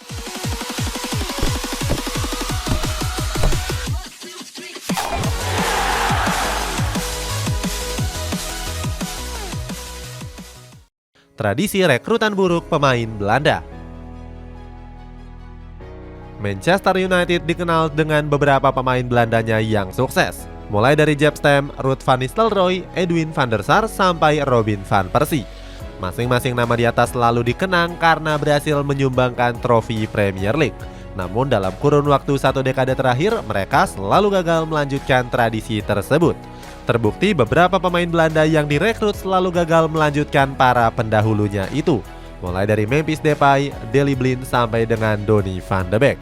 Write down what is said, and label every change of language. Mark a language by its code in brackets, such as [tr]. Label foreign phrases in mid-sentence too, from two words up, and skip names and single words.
[id] Tradisi rekrutan buruk pemain Belanda. Manchester United dikenal dengan beberapa pemain Belandanya yang sukses. Mulai dari Jaap Stam, Ruud van Nistelrooy, Edwin van der Sar, sampai Robin van Persie. Masing-masing nama di atas selalu dikenang karena berhasil menyumbangkan trofi Premier League. Namun dalam kurun waktu 1 dekade terakhir, mereka selalu gagal melanjutkan tradisi tersebut. Terbukti beberapa pemain Belanda yang direkrut selalu gagal melanjutkan para pendahulunya itu, mulai dari Memphis Depay, Daley Blind, sampai dengan Donny van de Beek.